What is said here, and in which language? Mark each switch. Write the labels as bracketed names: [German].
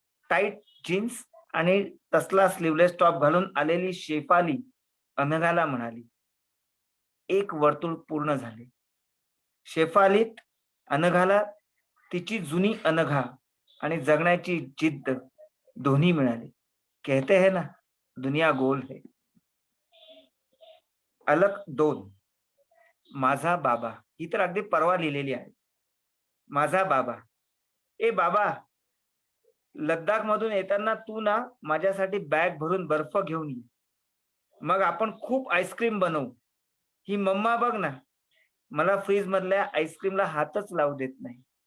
[Marathi] Tight jeans आणि तसला sleeveless top घालून आलेली शेफाली अनघाला म्हणाली. एक वर्तुळ पूर्ण झाले. शेफालीत अनघाला तिची जुनी अनघा आणि जगण्याची जिद्द दोन्ही मिळाली. [Hindi] कहते हैं ना, दुनिया गोल है. [Marathi] अलक 2. माझा बाबा. ही तर अगदी परवा लिहिलेली आहे. माझा बाबा. ए बाबा, लद्दाख मधून येताना तू ना माझ्यासाठी बॅग भरून बर्फ घेऊन ये. मग आपण खूप आईस्क्रीम बनवू. ही मम्मा बघ ना, मला फ्रीज मधल्या आईस्क्रीमला हातच लावू देत नाही.